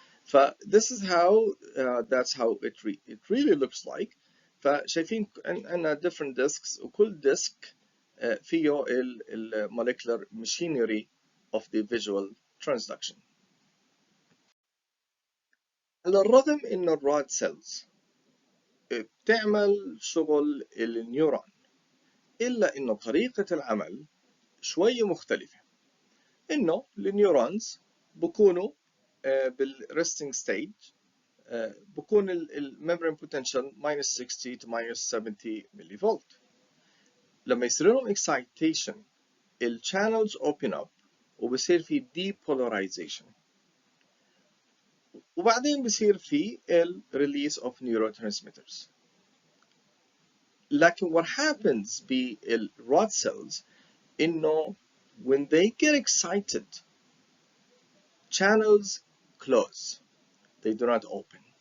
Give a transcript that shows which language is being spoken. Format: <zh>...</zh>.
<en>ف this is how that's how it really looks like.</en> <ar>فشايفين عندنا</ar> <en>different disks، وكل disk فيه ال molecular machinery of the visual transduction.</en> <ar>على الرغم إنه الراد سيلز بتعمل شغل النيورون، إلا إنه طريقة العمل شوي مختلفة. إنه النيورونز بكونوا بالريستنج ستيج، بكون الممبرين بوتنشال -60 to -70 ملي فولت. لما يصير لهم excitation الشانلز</ar> <en>open up</en> <ar>وبصير في depolarization، وبعدين بصير في</ar> <en>release of neurotransmitters.</en> <ar>لكن</ar> <en>what happens بالrod cells إنه when they get excited channels close, they do not open.</en>